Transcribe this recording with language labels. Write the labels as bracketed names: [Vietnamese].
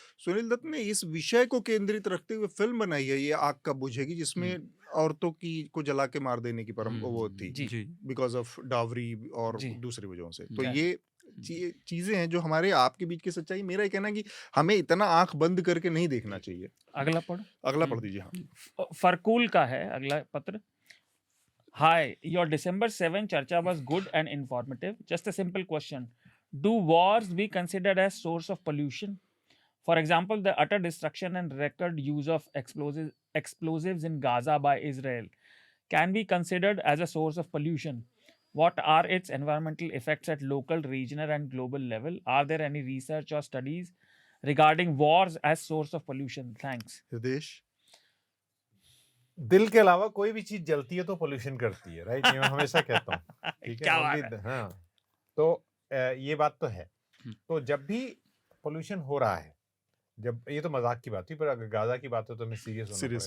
[Hindi] सुनील दत्त ने इस विषय को केंद्रित रखते हुए फिल्म बनाई है, ये आग कब बुझेगी, जिसमें औरतों की को जला के मार देने की वो थी, जी। [English] because of dowry और [Hindi] जी। दूसरी वजहों से। तो जी। ये चीजें हैं जो हमारे आपके बीच की सच्चाई। मेरा ये कहना है कि हमें इतना आंख बंद करके नहीं देखना चाहिए। अगला पढ़ो। अगला पढ़ दीजिए। हाँ, फरकूल का है अगला पत्र। [English] Hi, your December 7 charcha was good and informative. Just a simple question. Do wars be considered as source of pollution? For example, the utter destruction and record use of explosives in Gaza by Israel can be considered as a source of pollution. What are its environmental effects at local, regional, and global level? Are there any research or studies regarding wars as source of pollution? Thanks. [Hindi] Hridesh. दिल के अलावा कोई भी चीज जलती है तो pollution करती है, राइट? ये मैं हमेशा कहता हूँ, ठीक है? क्या बात [English] Only [Hindi] है। हाँ, तो ये बात तो है। हम्म। तो जब भी पोल्यूशन हो रहा है, जब ये तो मजाक की बात हुई, पर अगर गाजा की बात हो तो हमें सीरियस होना सीरियस